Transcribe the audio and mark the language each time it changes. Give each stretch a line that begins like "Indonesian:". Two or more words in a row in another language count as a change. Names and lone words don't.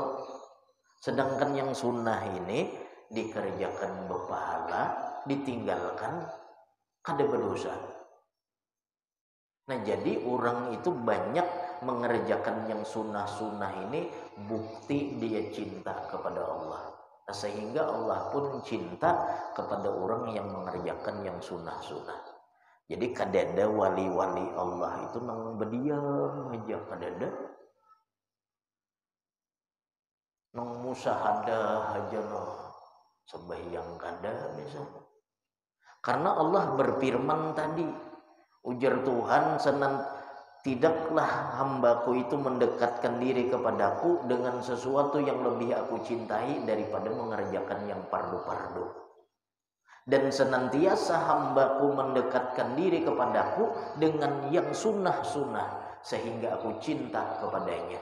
Indonesian: Sedangkan yang sunnah ini dikerjakan berpahala, ditinggalkan kada berdosa. Nah jadi orang itu banyak mengerjakan yang sunnah-sunnah ini bukti dia cinta kepada Allah. Nah, sehingga Allah pun cinta kepada orang yang mengerjakan yang sunnah-sunnah.
Banjar: Jadi kadada wali-wali Allah itu nang berdiam aja, kadada nang musahadah aja no sembahyang kada misalnya.
Indonesian: Karena Allah berfirman tadi, ujar Tuhan, tidaklah hambaku itu mendekatkan diri kepadaku dengan sesuatu yang lebih aku cintai daripada mengerjakan yang fardu-fardu. Dan senantiasa hambaku mendekatkan diri kepadaku dengan yang sunnah-sunnah, sehingga aku cinta kepadanya.